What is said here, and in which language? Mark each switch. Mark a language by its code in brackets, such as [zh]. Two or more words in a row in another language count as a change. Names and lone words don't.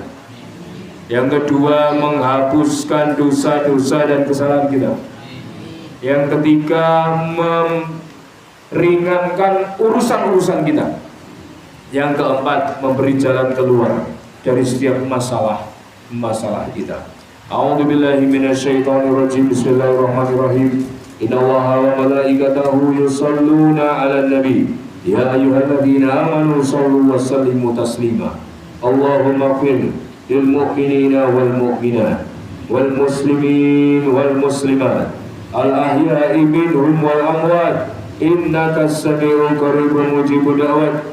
[id] Yang kedua, menghapuskan dosa-dosa dan kesalahan kita. Yang ketiga, meringankan urusan-urusan kita. Yang keempat, memberi jalan keluar dari setiap masalah kita. [ar] أعوذ بالله من الشيطان الرجيم. بسم الله الرحمن الرحيم. إن الله وملائكته يصلون على النبي. يا أيها الذين آمنوا صلوا وسلموا تسليما. اللهم اغفر للمؤمنين والمؤمنات والمسلمين والمسلمات الأحياء منهم والأموات إنك السميع قريب مجيب الدعوات.